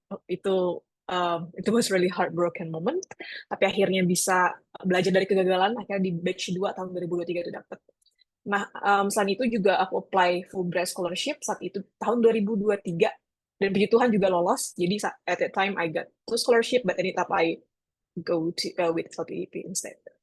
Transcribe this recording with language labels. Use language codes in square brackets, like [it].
[id] Itu itu [en] was really heartbroken moment. [id] Tapi akhirnya bisa belajar dari kegagalan. Akhirnya di batch 2 tahun 2023 itu dapet. Nah, selain itu juga aku apply Fulbright Scholarship saat itu tahun 2023. Dan puji Tuhan juga lolos. [en] Jadi at that time I got two scholarship, but ended up I go to with LPDP instead.